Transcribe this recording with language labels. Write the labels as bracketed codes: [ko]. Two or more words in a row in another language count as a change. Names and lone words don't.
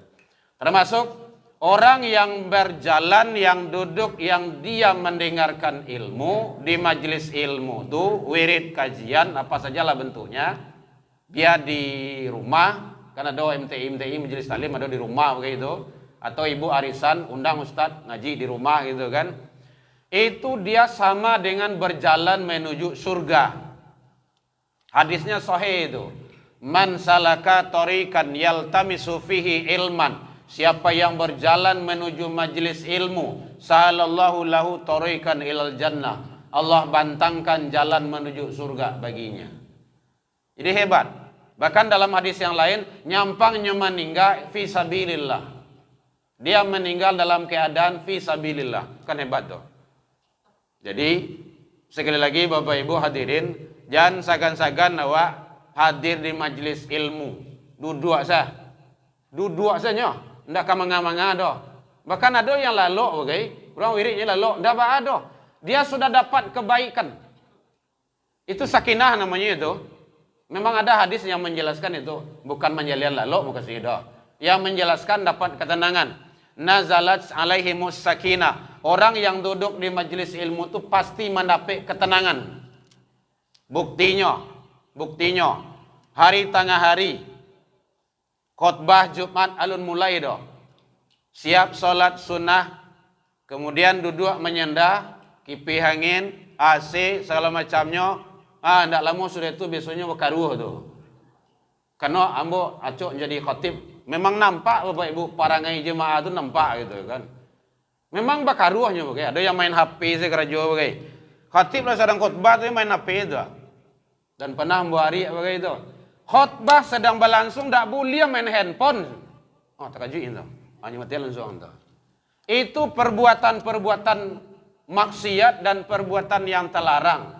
[id] Termasuk orang yang berjalan, yang duduk, yang dia mendengarkan ilmu di majelis ilmu itu, wirid kajian apa sajalah bentuknya, dia di rumah. Kan ada MTI majelis taklim ada di rumah begitu, atau ibu arisan undang ustadz ngaji di rumah gitu kan. Itu dia sama dengan berjalan menuju surga. Hadisnya sahih itu. [ar] من سلك طريقا يلتمس فيه علما. [id] Siapa yang berjalan menuju majelis ilmu, [ar] سهل الله له طريقا إلى الجنة. [id] Allah bantangkan jalan menuju surga baginya. Jadi hebat. Bahkan dalam hadis yang lain, nyampangnya meninggal [ar] في سبيل الله. [id] Dia meninggal dalam keadaan [ar] في سبيل الله. [id] Kan hebat tuh. Jadi, sekali lagi Bapak Ibu hadirin, jangan sagan-sagan awak hadir di majelis ilmu. [min] Duduk saja. Ndak kamanga-manga doh. Bahkan ada yang lalok bagai, orang wiridnya lalok, ndak ada. [id] Dia sudah dapat kebaikan. Itu sakinah namanya itu. Memang ada hadis yang menjelaskan itu, bukan menjalian lalu muka sido. Yang menjelaskan dapat ketenangan. [ar] نزلت عليهم السكينة. [id] Orang yang duduk di majelis ilmu itu pasti mendapat ketenangan. [min] Buktinya hari tengah hari khutbah Jumat alun mulai doh. [id] Siap solat sunnah, kemudian duduk menyendah, kipi angin, AC segala macamnya. [min] Ndak lama sudah itu biasanya berkaruh tu. Karena ambo acok jadi khatib, memang nampak Bapak Ibu parangai jemaah tu nampak gitu kan. Memang berkaruhnya bagai. Ada yang main HP sekerajo bagai. Khatib lah sedang khutbah tu main HP tu. Dan pernah ambo hari bagai itu. [id] Khutbah sedang berlangsung ndak boleh main handphone. Oh terkejut itu. Hanya mati langsung tu. Itu perbuatan-perbuatan maksiat dan perbuatan yang terlarang.